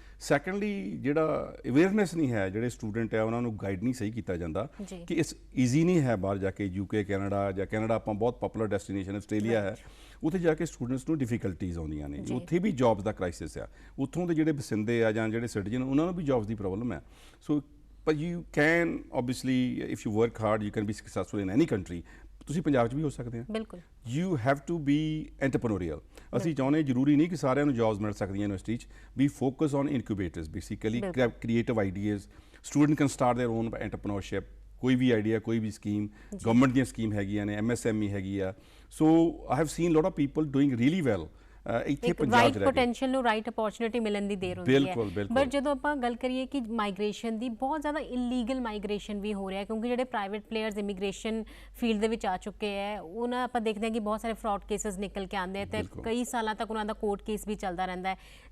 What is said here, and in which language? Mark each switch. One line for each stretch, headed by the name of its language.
Punjabi: Secondly ਜਿਹੜਾ awareness ਨਹੀਂ ਹੈ, ਜਿਹੜੇ ਸਟੂਡੈਂਟ ਹੈ ਉਹਨਾਂ ਨੂੰ ਗਾਈਡ ਨਹੀਂ ਸਹੀ ਕੀਤਾ ਜਾਂਦਾ ਕਿ ਇਸ ਈਜ਼ੀ ਨਹੀਂ ਹੈ ਬਾਹਰ ਜਾ ਕੇ UK, ਕੈਨੇਡਾ ਜਾਂ ਕੈਨੇਡਾ ਆਪਾਂ ਬਹੁਤ ਪਪੂਲਰ ਡੈਸਟੀਨੇਸ਼ਨ ਆਸਟ੍ਰੇਲੀਆ ਹੈ, ਉੱਥੇ ਜਾ ਕੇ ਸਟੂਡੈਂਟਸ ਨੂੰ ਡਿਫਿਕਲਟੀਜ਼ ਆਉਂਦੀਆਂ ਨੇ। ਉੱਥੇ ਵੀ ਜੌਬਸ ਦਾ ਕ੍ਰਾਈਸਿਸ ਆ, ਉੱਥੋਂ ਦੇ ਜਿਹੜੇ ਵਸਿੰਦੇ ਆ ਜਾਂ ਜਿਹੜੇ ਸਿਟੀਜ਼ਨ ਉਹਨਾਂ ਨੂੰ ਵੀ ਜੌਬਸ ਦੀ ਪ੍ਰੋਬਲਮ ਹੈ।
English: So but you can obviously if you work hard you can be successful in any country।
Punjabi: ਤੁਸੀਂ ਪੰਜਾਬ 'ਚ ਵੀ ਹੋ ਸਕਦੇ ਆ। ਬਿਲਕੁਲ।
English: You have to be entrepreneurial।
Punjabi: ਅਸੀਂ ਚਾਹੁੰਦੇ ਜ਼ਰੂਰੀ ਨਹੀਂ ਕਿ ਸਾਰਿਆਂ ਨੂੰ ਜੌਬਸ ਮਿਲ ਸਕਦੀਆਂ ਯੂਨੀਵਰਸਿਟੀ 'ਚ।
English: We focus on incubators basically, creative ideas। Student can start their own entrepreneurship।
Punjabi: ਕੋਈ ਵੀ ਆਈਡੀਆ, ਕੋਈ ਵੀ ਸਕੀਮ, ਗਵਰਨਮੈਂਟ ਦੀਆਂ ਸਕੀਮ ਹੈਗੀਆਂ ਨੇ, MSME ਹੈਗੀ ਆ।
English: So I have seen lot of people doing really well।
Punjabi: ਇੱਥੇ ਪੰਜਾਬ 'ਚ ਪੋਟੈਂਸ਼ੀਅਲ ਨੂੰ ਰਾਈਟ ਅਪੋਰਚੁਨਿਟੀ ਮਿਲਣ ਦੀ ਦੇਰ ਹੁੰਦੀ ਹੈ। ਬਟ ਜਦੋਂ ਆਪਾਂ ਗੱਲ ਕਰੀਏ ਕਿ ਮਾਈਗ੍ਰੇਸ਼ਨ ਦੀ, ਬਹੁਤ ਜ਼ਿਆਦਾ ਇਲੀਗਲ ਮਾਈਗ੍ਰੇਸ਼ਨ ਵੀ ਹੋ ਰਿਹਾ ਕਿਉਂਕਿ ਜਿਹੜੇ ਪ੍ਰਾਈਵੇਟ ਪਲੇਅਰਸ ਇਮੀਗ੍ਰੇਸ਼ਨ ਫੀਲਡ ਦੇ ਵਿੱਚ ਆ ਚੁੱਕੇ ਹੈ, ਉਹਨਾਂ ਆਪਾਂ ਦੇਖਦੇ ਹਾਂ ਕਿ ਬਹੁਤ ਸਾਰੇ ਫਰਾਡ ਕੇਸਿਸ ਨਿਕਲ ਕੇ ਆਉਂਦੇ ਤੇ ਕਈ ਸਾਲਾਂ ਤੱਕ ਉਹਨਾਂ ਦਾ ਕੋਰਟ ਕੇਸ ਵੀ ਚੱਲਦਾ ਰਹਿੰਦਾ ਹੈ।